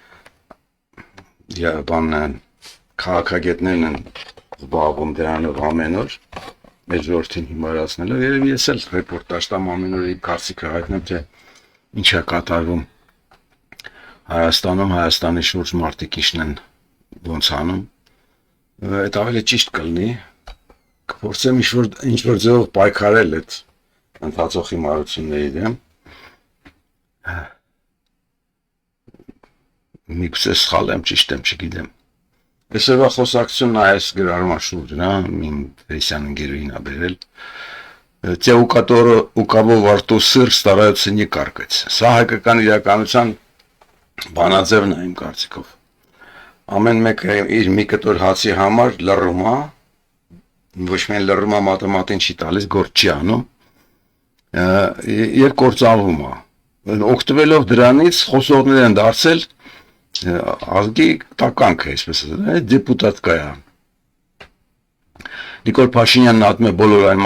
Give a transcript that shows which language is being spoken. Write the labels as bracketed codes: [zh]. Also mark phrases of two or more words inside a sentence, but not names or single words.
[hy] բանն քաղաքագետներն են զբաղվում դրանով ամեն օր, մեր ժողովրդին հիմարացնելով, երևի ես էլ ռեպորտաժ տամ ամեն օր իմ կարծիքը հայտնեմ, թե ինչ է կատարվում Հայաստանում, Հայաստանի շուրջ մարդիկ ինչն են ոնց անում, այդ ավելի ճիշտ կլինի, կփորձեմ ինչ-որ ձևով պայքարել այդ ընթացող հիմարությունների դեմ, միգուցե սխալ եմ, ճիշտ եմ, չգիտեմ։ Այսօրվա խոսակցությունն այս գրառումա շուրջն է, իմ Ֆեյսյան ընկերուհին ա բերել, [ru] «Те, у кого во рту сыр, стараются не каркать». [hy] Սա հայկական իրականության բանաձևն է իմ կարծիքով։ Ամեն մեկը իր մի կտոր հացի համար լռում է, ոչ միայն լռում է մատեմատին չի տալիս, գործ չի անում, եւ կործանվում է։ Օգտվելով դրանից խոսողներ են դարձել ազգի տականքը, այսպես ասած, դեպուտատկայա։ Նիկոլ Փաշինյանն ատում է բոլոր այն